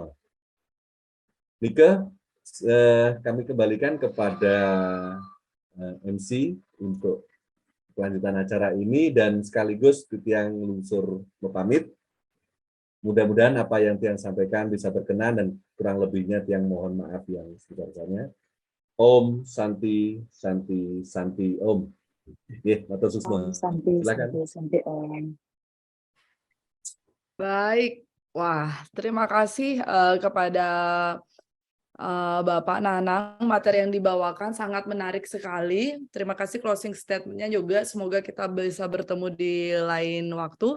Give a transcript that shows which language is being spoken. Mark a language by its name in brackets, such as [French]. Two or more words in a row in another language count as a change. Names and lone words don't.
[Indonesian] Nike, kami kembalikan kepada MC untuk kelanjutan acara ini, dan sekaligus [Balinese] Tiang Lungsur pamit. [Indonesian] Mudah-mudahan apa yang Tiang sampaikan bisa berkenan, dan kurang lebihnya Tiang mohon maaf yang sebesar-besarnya. [Sanskrit] Om Santi Santi Santi Om. [Javanese] Matur suwun. Silakan. [Sanskrit] Santi Om. [Indonesian] Baik, wah terima kasih kepada Bapak Nanang, materi yang dibawakan sangat menarik sekali. Terima kasih [English] closing statement- [Indonesian] nya juga. Semoga kita bisa bertemu di lain waktu.